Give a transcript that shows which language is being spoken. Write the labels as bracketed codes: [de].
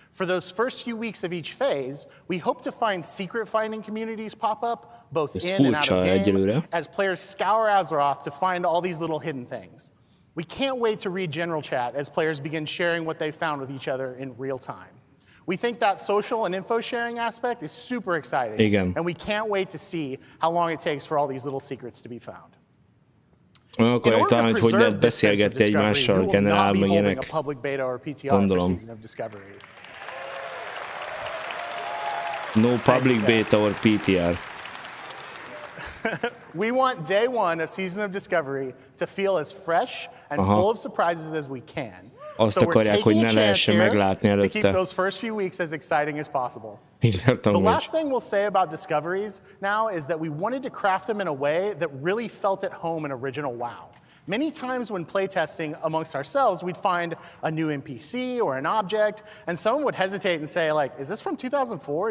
[en] For those first few weeks of each phase, we hope to find secret finding communities pop up, both in and out of game, as players scour AZEROTH to find all these little hidden things. We can't wait to read general chat as players begin sharing what they found with each other in real time. We think that social and info sharing aspect is super exciting, and we can't wait to see how long it takes for all these little secrets to be found. [hu] Akkor talán, hogy lehet beszélgetni egymással, generál meg ilyenek. Gondolom. [en] No public beta or PTR. We want day one of Season of Discovery to feel as fresh and full of surprises as we can. [hu] Azt akarják, hogy ne lehessen meglátni előtte. [en] To keep those first few weeks as exciting as possible. The last thing we'll say about Discoveries now is that we wanted to craft them in a way that really felt at home in original WoW. Many times when playtesting amongst ourselves, we'd find a new NPC or an object, and someone would hesitate and say, like, is this from 2004?